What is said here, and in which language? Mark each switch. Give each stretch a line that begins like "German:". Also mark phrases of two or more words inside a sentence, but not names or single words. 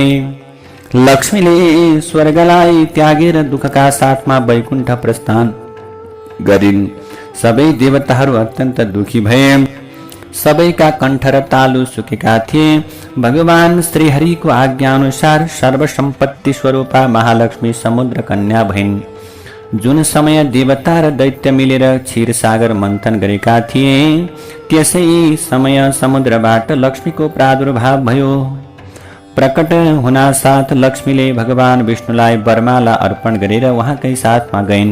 Nepali: लक्ष्मीले स्वर्गलाई त्यागेर दुःखका साथमा वैकुण्ठ प्रस्थान गरिन्। सबै देवताहरू अत्यन्त दुखी भए। सबैका कण्ठ र तालु सुकेका थिए। भगवान श्रीहरिको आज्ञा अनुसार सर्वसम्पत्ति स्वरूपा महालक्ष्मी समुद्र कन्या भइन्। जुन समय देवता र दैत्य मिलेर क्षीर सागर मन्थन गरेका थिए, त्यसै समय समुद्रबाट लक्ष्मीको प्रादुर्भाव भयो। प्रकट हुनासाथ लक्ष्मीले भगवान विष्णुलाई वरमाला अर्पण गरेर उहाँकै साथमा गइन्।